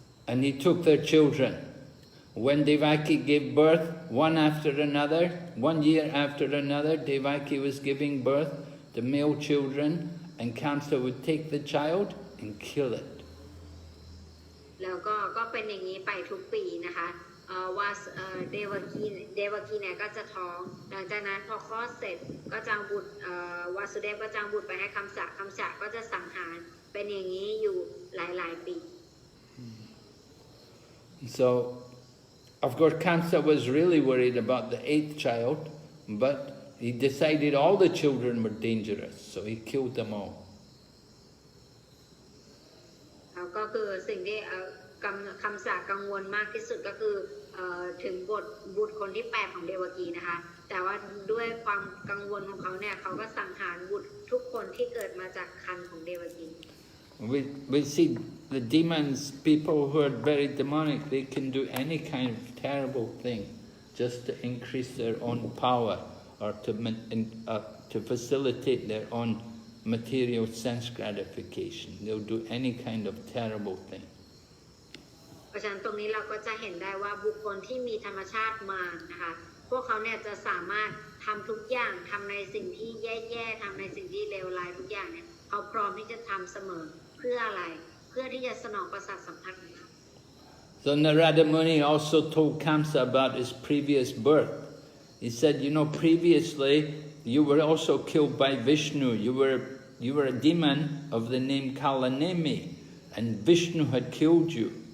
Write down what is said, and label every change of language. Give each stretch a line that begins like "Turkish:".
English: And he took their children. When Devaki gave birth, one after another, 1 year after another, Devaki was giving birth to male children, and Kamsa would take the child and kill it.
Thai: แล้วก็เป็นอย่างนี้ไปทุกปีนะคะว่าเดวกีเนี่ยก็จะท้องหลังจากนั้นพอคลอดเสร็จก็จะบุตรวาสุเดฟก็จะบุตรไปให้คำสะก็จะสังหารเป็นอย่างนี้อยู่หลายๆปี
English: So, of course, Kamsa was really worried about the 8th child, but he decided all the children were dangerous, so he killed them all.
Thai: ก็คือสิ่งที่คำสะกังวลมากที่สุดก็คือถึงบุตรคนที่8ของเดวกีนะคะแต่ว่าด้วยความกังวลของเขาเนี่ยเขาก็สังหารบุตรทุกคนที่เกิดมาจากครรภ์ของเดวกี
English: We see the demons, people who are very demonic, they can do any kind of terrible thing just to increase their own power or to facilitate their own material sense gratification. They'll do any kind of terrible thing.
Thai: เพราะฉะนั้นตรงนี้เราก็จะเห็นได้ว่าบุคคลที่มีธรรมชาติมานะคะพวกเขาเนี่ยจะสามารถทำทุกอย่างทำในสิ่งที่แย่ๆทำในสิ่งที่เลวร้ายทุกอย่างเนี่ยเขาพร้อมที่จะทำเสมอเพื่ออะไรเพื่อที่จะสนองประสาทสัมผัสของเขา
English: So Narada Muni also told Kamsa about his previous birth. He said, you know, previously you were also killed by Vishnu. You were a demon of the name Kalanemi, and Vishnu had killed you.